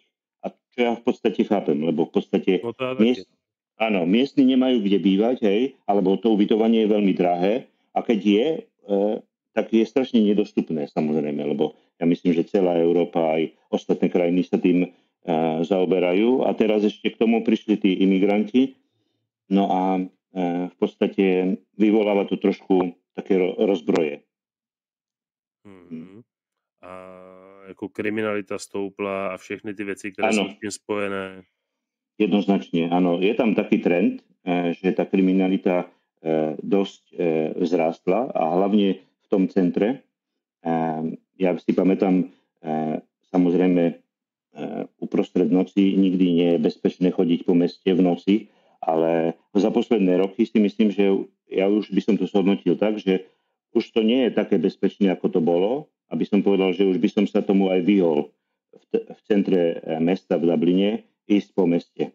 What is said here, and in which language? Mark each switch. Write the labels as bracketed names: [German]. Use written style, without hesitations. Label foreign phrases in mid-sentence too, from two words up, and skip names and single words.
[Slovak] A čo ja v podstate chápem, lebo v podstate miestni nemajú kde bývať, hej, alebo to ubytovanie je veľmi drahé a keď je, tak je strašne nedostupné samozrejme, lebo ja myslím, že celá Európa aj ostatné krajiny sa tým zaoberajú a teraz ešte k tomu prišli tí imigranti, no a v podstate vyvoláva to trošku také rozbroje. [Czech] A jako kriminalita stoupla a všechny ty věci, které jsou s tím spojené. [Slovak] Jednoznačne, áno. Je tam taký trend, že tá kriminalita dosť vzrástla a hlavne v tom centre. Ja si pamätám, samozrejme, uprostred noci nikdy nie je bezpečné chodiť po meste v noci, ale za posledné roky si myslím, že ja už by som to zhodnotil tak, že už to nie je také bezpečné, ako to bolo, aby som povedal, že už by som sa tomu aj vyhol v centre mesta v Dubline ísť po meste.